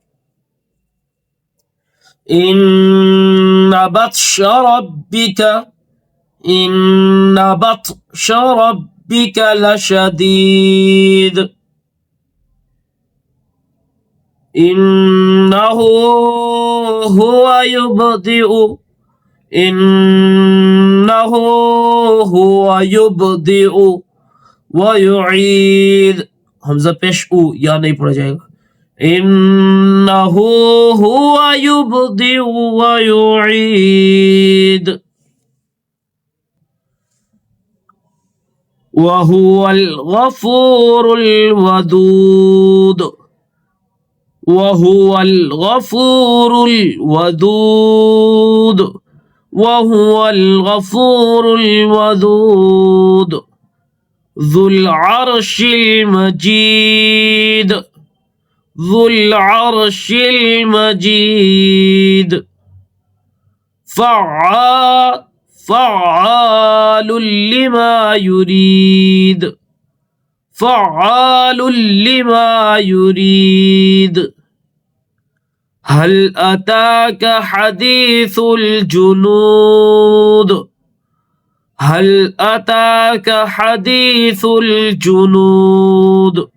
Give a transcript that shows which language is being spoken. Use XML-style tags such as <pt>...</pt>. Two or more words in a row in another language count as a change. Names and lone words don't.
<ar>إن بطش ربك لشديد إنه هو يبدئ ويعيد,</ar> <hi>हमजा पेश उ, या नहीं पढ़ा जाएगा।</hi> <ar>إنه هو يبدئ ويعيد وهو الغفور الودود وهو الغفور الودود وهو الغفور الودود ذو العرش المجيد ذو العرش المجيد فعال لما يريد فعال لما يريد هل أتاك حديث الجنود هل أتاك حديث الجنود</ar>